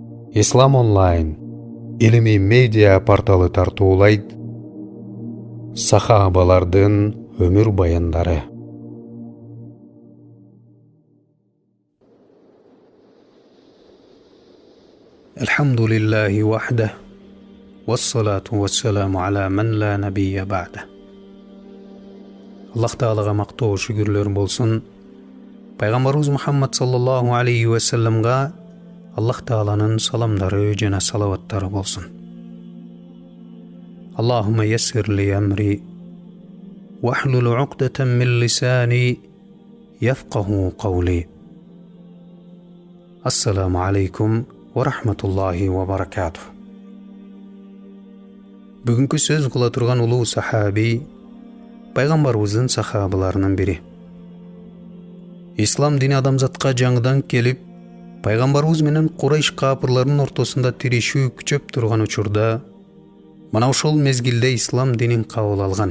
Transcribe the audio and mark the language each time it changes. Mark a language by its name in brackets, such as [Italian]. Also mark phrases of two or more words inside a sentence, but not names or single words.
[Kyrgyz] Ислам онлайн илимий медиа порталы тартуулайт сахабалардын өмүр баяндары. [Arabic] الحمد لله وحده والصلاة والسلام على من لا نبي بعده. [Kyrgyz] Аллах Таалага мактоо шүгүрлөр болсун. Пайгамбарыбыз Мухаммад [Arabic] صلى الله عليه وسلم [Kyrgyz] Аллах Тааланын саламдары жана салаваттары болсун. [Arabic] اللهم يسر لي أمري واحلل عقدة من لساني يفقهوا قولي. السلام عليكم ورحمة الله وبركاته. [Kyrgyz] Бүгүнкү сөз кыла турган улуу сахаби пайгамбарыбыздын сахабаларынын бири. Ислам дини адамзатка жаңыдан келип, пайгамбарыбыз менен Курайш капырларынын ортосунда тирешүү күчөп турган учурда, мына ошол мезгилде ислам динин кабыл алган.